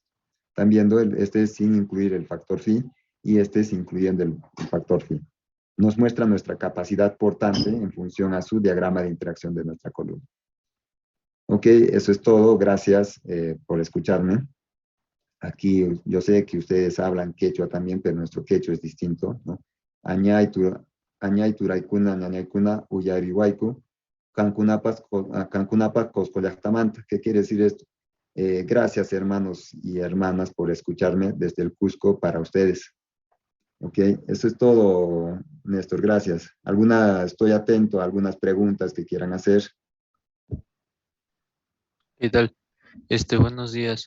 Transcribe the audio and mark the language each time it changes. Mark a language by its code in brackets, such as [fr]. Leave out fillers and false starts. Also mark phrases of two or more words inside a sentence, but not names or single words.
[es] Están viendo, este es sin incluir el factor phi y este es incluyendo el factor phi. Nos muestra nuestra capacidad portante en función a su diagrama de interacción de nuestra columna. Ok, eso es todo. Gracias por escucharme. Aquí yo sé que ustedes hablan quechua también, pero nuestro quechua es distinto, ¿no? [qu] Añay turaykuna, ñañaykuna, uyarihuayku, cancunapas coscollactamanta. [es] ¿Qué quiere decir esto? Gracias, hermanos y hermanas, por escucharme desde el Cusco para ustedes. Ok, eso es todo, Néstor, gracias. Estoy atento a algunas preguntas que quieran hacer. ¿Qué tal? Buenos días.